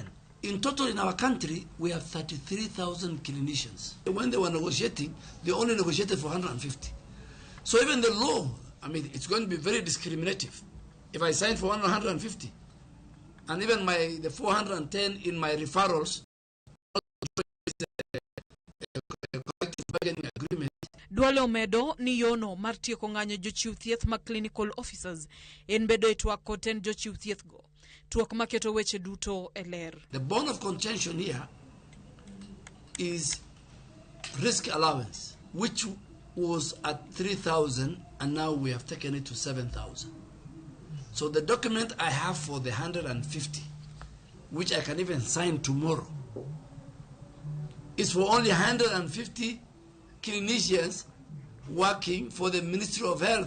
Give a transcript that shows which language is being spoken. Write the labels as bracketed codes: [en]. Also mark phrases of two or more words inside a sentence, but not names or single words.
[en] In total in our country, we have 33,000 clinicians. When they were negotiating, they only negotiated for 150. So even the law, I mean, it's going to be very discriminative. If I sign for 150, and even the 410 in my referrals, [luo] Duale omedo ni yono mar tieko ng'anyo jochiw thieth mag [en] clinical officers [luo] en bedo e twak kod tend jochiw thieth go. Twak maketo weche duto e ler. [en] The bone of contention here is risk allowance, which was at 3,000 and now we have taken it to 7,000. So the document I have for the 150, which I can even sign tomorrow, is for only 150 clinicians working for the Ministry of Health.